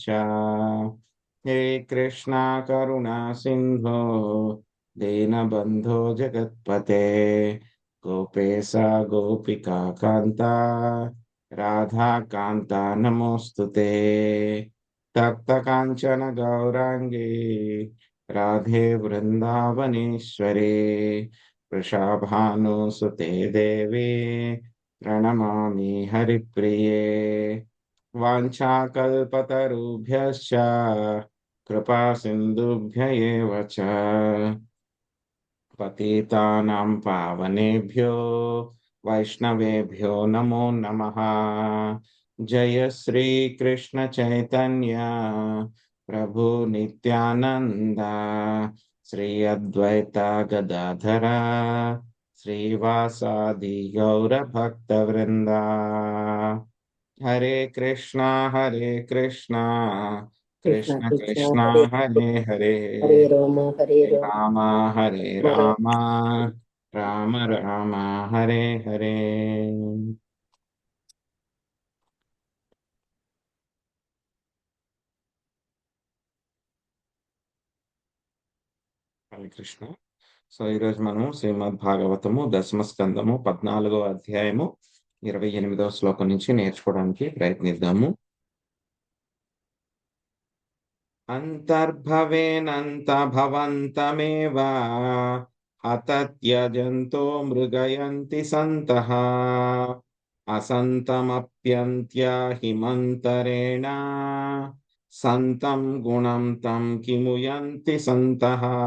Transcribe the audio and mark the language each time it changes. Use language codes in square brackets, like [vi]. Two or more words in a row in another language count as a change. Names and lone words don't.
[sa] హే కృష్ణ కరుణా సింధో దీనబంధో జగత్పతే గోపేశ గోపికా కాంత రాధాకాంత నమోస్తుతే. తప్త కాంచన గౌరాంగి రాధే వృందావనేశ్వరి వృషాభానుసుతే దేవి ప్రణమామి హరిప్రియే. వాంఛాకల్పతరుభ్యశ్చ కృపా సింధుభ్య ఏవ చ పతితానాం పావనేభ్యో వైష్ణవేభ్యో నమో నమః. జయ శ్రీ కృష్ణ చైతన్య ప్రభు నిత్యానంద శ్రీ అద్వైత గదాధర శ్రీవాసాది గౌర భక్త వృంద. హరే కృష్ణ కృష్ణ కృష్ణ కృష్ణ హరే హరే హరే హరే రామ హరే రామ హరే రామ రామ రామ హరే హరే. హరే కృష్ణ. [te] సో ఈరోజు మనము శ్రీమద్ భాగవతము దశమ స్కందము 14వ అధ్యాయము 28వ శ్లోకం నుంచి నేర్చుకోవడానికి ప్రయత్నిద్దాము. [sa] అంతర్భవేనంత భవంతమేవ హతత్యజంతో మృగయంతి సంతః అసంతమప్యంత్య హిమంతరేణ సంతం గుణం తం కిముయంతి సంతః.